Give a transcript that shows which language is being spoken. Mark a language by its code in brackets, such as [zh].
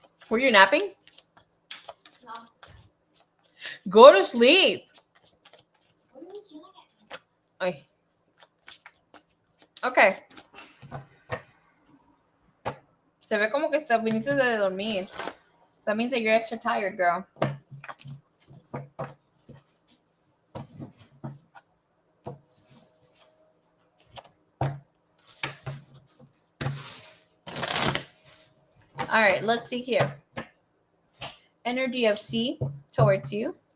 [en] Were you napping? No. Go to sleep. What are you yelling at me? Okay. [es] Se ve como que viniste de dormir. [en] So that means that you're extra tired, girl. All right, let's see here. Energy of C towards you.